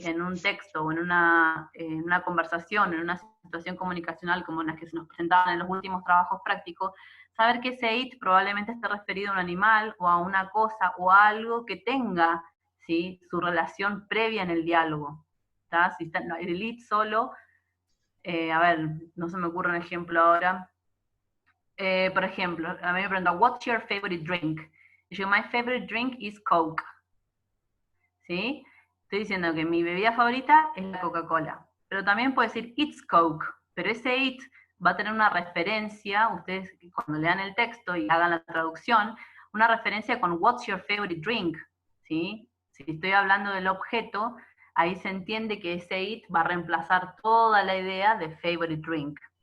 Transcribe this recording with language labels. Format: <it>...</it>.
<es>En un texto o en una conversación, en una situación comunicacional como en las que se nos presentaban en los últimos trabajos prácticos, saber que ese it probablemente esté referido a un animal o a una cosa o a algo que tenga, ¿sí? Su relación previa en el diálogo. ¿Tá? Si está, no, el it solo, a ver, no se me ocurre un ejemplo ahora. Por ejemplo, a mí me preguntan,</es> <en>what's your favorite drink?</en> <es>Y yo,</es> <en>my favorite drink is Coke.</en> <es>¿Sí? Estoy diciendo que mi bebida favorita es la Coca-Cola. Pero también puedo decir,</es> <en>it's Coke.</en> <es>Pero ese it va a tener una referencia, ustedes cuando lean el texto y hagan la traducción, una referencia con</es> <en>what's your favorite drink.</en> <es>¿Sí? Si estoy hablando del objeto, ahí se entiende que ese it va a reemplazar toda la idea de favorite drink.</es>